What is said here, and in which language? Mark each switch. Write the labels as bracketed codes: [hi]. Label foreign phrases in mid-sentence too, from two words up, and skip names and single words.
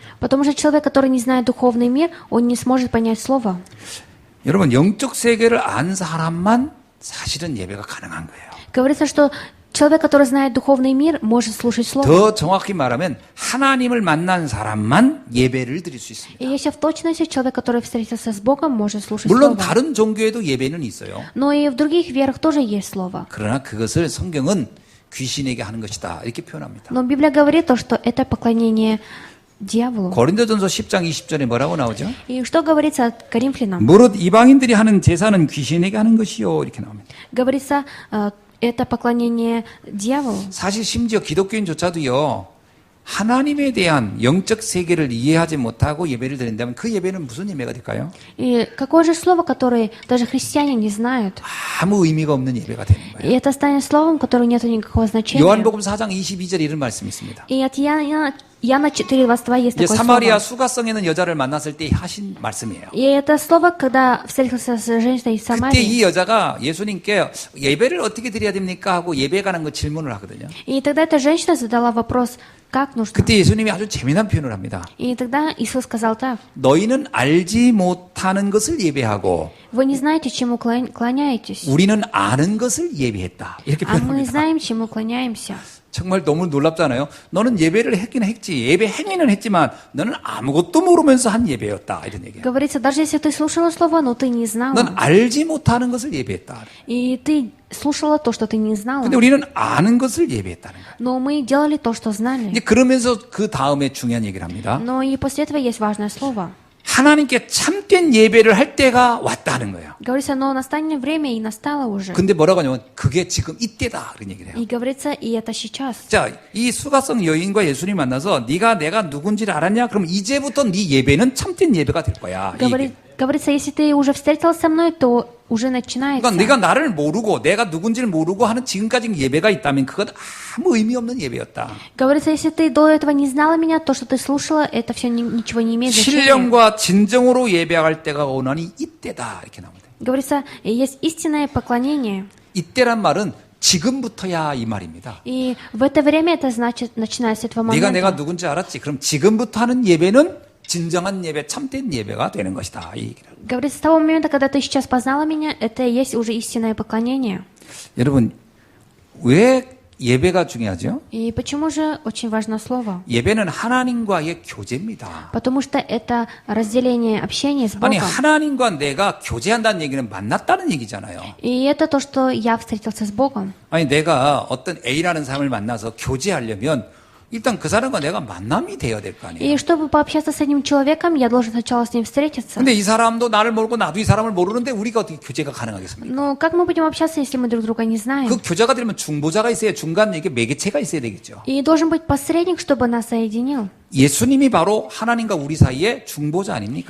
[ru] Потому что человек, который не знает духовный мир, он не сможет понять слово. [ko] 여러분, 영적 세계를 안 사람만 사실은 예배가 가능한 거예요. [ru] Говорится, что человек, который знает духовный мир, может слушать слово. [ko] 더 정확히 말하면 하나님을 만난 사람만 예배를 드릴 수 있습니다. [ru] И если в точности человек, который встретился с Богом, может слушать [ko] 물론 [ru] слово. [ko] 다른 종교에도 예배는 있어요. [ru] Но и в других верах тоже есть слово. [ko] 그러나 그것을 성경은 귀신에게 하는 것이다 이렇게 표현합니다. [ru] Но Библия говорит то, что это поклонение дьяволу. [ko] 고린도전서 10장 20절에 뭐라고 나오죠? [ru] И что говорится Коринфянам? [ko] 무릇 이방인들이 하는 제사는 귀신에게 하는 것이요 이렇게 나옵니다. [ru] Говорится, это поклонение дьяволу. [ko] 사실 심지어 기독교인조차도요. 하나님에 대한 영적 세계를 이해하지 못하고 예배를 드린다면 그 예배는 무슨 예배가 될까요? [ru] И какое же слово, которое даже христиане не знают? [ko] 아무 의미가 없는 예배가 되는 [ru] И [ko] 거예요. [ru] это станет словом, которое нет никакого значения. [ko] 요한복음 4장 22절에 이런 말씀이 있습니다. [ru] И от Иоанна 4:22 есть [ko] 이제 [ru] такое [ko] 사마리아 [ru] слово. [ko] 수가성에 있는 여자를 만났을 때 하신 말씀이에요. [ru] И это слово, когда встретился с женщиной из [ko] 그때 [ru] Самарии. [ko] 이 여자가 예수님께 예배를 어떻게 드려야 됩니까? 하고 예배에 관한 거 질문을 하거든요. [ru] И тогда эта женщина задала вопрос, как нужно. [ko] 그때 예수님이 아주 재미난 표현을 합니다. [ru] И тогда Иисус сказал так. [ko] 너희는 알지 못하는 것을 예배하고 [ru] Вы не знаете, чему клоняетесь, [ko] 우리는 아는 것을 예배했다. 이렇게 [ru] а мы [ko] 표현합니다. [ru] знаем, чему клоняемся. [ko] 정말 너무 놀랍잖아요. 너는 예배를 했긴 했지. 예배 행위는 했지만 너는 아무것도 모르면서 한 예배였다. 이런 얘기예요. [ru] Говорится, даже если ты слушала слово, но ты не [ko] 넌 [ru] знала. [ko] 알지 못하는 것을 예배했다. [ru] И ты слушала то, что ты не знала. [ko] 근데 우리는 아는 것을 예배했다는 거예요. [ru] Но мы делали то, что знали. [ko] 이제 그러면서 그 다음에 중요한 얘기를 합니다. [ru] Но и после этого есть важное слово. [ko] 하나님께 참된 예배를 할 때가 왔다 하는 거예요. [ru] Говорится, но настанет время, и настало уже. [ko] 근데 뭐라고 하냐면 그게 지금 이때다. 그런 얘기를 해요. [ru] И говорится, и это сейчас. [ko] 자, 이 수가성 여인과 예수님 만나서 네가 내가 누군지를 알았냐? 그럼 이제부터 네 예배는 참된 예배가 될 거야. 이 얘기예요. [ru] Говорится, если ты уже встретился со мной, то уже начинается. [ko] 그러니까 네가 나를 모르고 내가 누군지를 모르고 하는 지금까지 예배가 있다면 그건 아무 의미 없는 예배였다. [ru] Говорится, если ты до этого не знала меня, то, что ты слушала, это все ничего не имеет значения. [ko] 신령과 진정으로 예배할 때가 오나니 이때다 이렇게 나옵니다. [ru] Говорится, есть истинное поклонение. [ko] 이때란 말은 지금부터야 이 말입니다. [ru] И в это время это значит, начиная с этого [ko] 네가 내가 [ru] момента. [ko] 누군지 알았지? 그럼 지금부터 하는 예배는 진정한 예배, 참된 예배가 되는 것이다. 이 얘기를. [ru] Говорится, с того момента, когда ты сейчас познала меня, это и есть уже истинное поклонение. [ko] 여러분, 왜 예배가 중요하죠? [ru] И почему же очень важно слово? [ko] 예배는 하나님과의 교제입니다. [ru] Потому что это разделение общения с [ko] 아니, [ru] Богом. [ko] 하나님과 내가 교제한다는 얘기는 만났다는 얘기잖아요. [ru] И это то, что я встретился с Богом. [ko] 아니, 내가 어떤 A라는 사람을 만나서 교제하려면 일단 그 사람과 내가 만남이 되어야 될 거 아니에요. [ru] И чтобы пообщаться с этим человеком, я должен сначала с ним встретиться. [ko] 근데 이 사람도 나를 모르고 나도 이 사람을 모르는데 우리가 어떻게 교제가 가능하겠습니까? [ru] Но как мы будем общаться, если мы друг друга не знаем? [ko] 그 교제가 되려면 중보자가 있어야 중간 이게 매개체가 있어야 되겠죠. [ru] И должен быть посредник, чтобы нас соединил. [ko] 예수님이 바로 하나님과 우리 사이의 중보자 아닙니까?